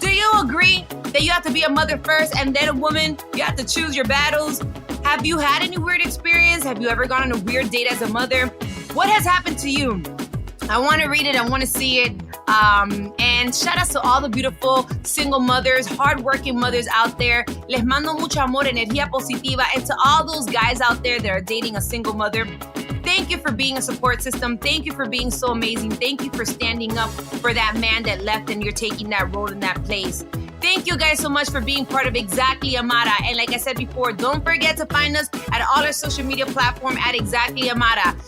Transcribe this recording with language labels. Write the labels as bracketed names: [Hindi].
[English] Do you agree that you have to be a mother first and then a woman? You have to choose your battles. Have you had any weird experience? Have you ever gone on a weird date as a mother? What has happened to you? I want to read it. I want to see it. And shout out to all the beautiful single mothers, hardworking mothers out there. [Spanish] Les mando mucho amor, energía positiva. [English] And to all those guys out there that are dating a single mother, thank you for being a support system. Thank you for being so amazing. Thank you for standing up for that man that left and you're taking that role in that place. Thank you guys so much for being part of Exactly Amara. And like I said before, don't forget to find us at all our social media platforms at Exactly Amara.